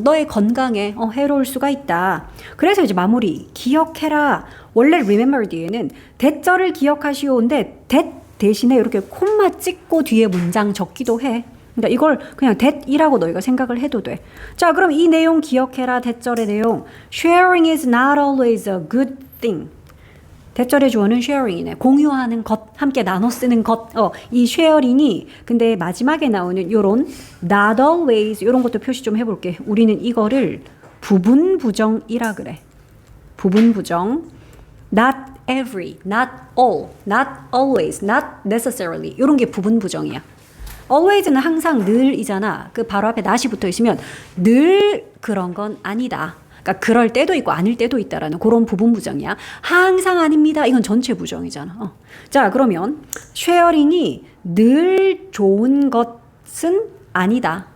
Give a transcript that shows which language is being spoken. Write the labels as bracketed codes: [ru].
[ko] 너의 건강에 해로울 수가 있다. 그래서 이제 마무리. 기억해라. 원래 remember 뒤에는 대절을 기억하시오인데 that 대신에 이렇게 콤마 찍고 뒤에 문장 적기도 해. 그러니까 이걸 그냥 that이라고 너희가 생각을 해도 돼. 자, 그럼 이 내용 기억해라. 대절의 내용. [en] Sharing is not always a good thing. [ko] 대절의 주어는 sharing이네. 공유하는 것, 함께 나눠 쓰는 것. 이 sharing이 근데 마지막에 나오는 요런 [en] not always [ko] 요런 것도 표시 좀 해볼게. 우리는 이거를 부분 부정이라 그래. 부분 부정. [en] Not every, not all, not always, not necessarily. [ko] 요런 게 부분 부정이야. always는 항상 늘이잖아. 그 바로 앞에 not이 붙어 있으면 늘 그런 건 아니다. 그러니까 그럴 때도 있고 아닐 때도 있다라는 그런 부분 부정이야. 항상 아닙니다. 이건 전체 부정이잖아. 자, 그러면 쉐어링이 늘 좋은 것은 아니다.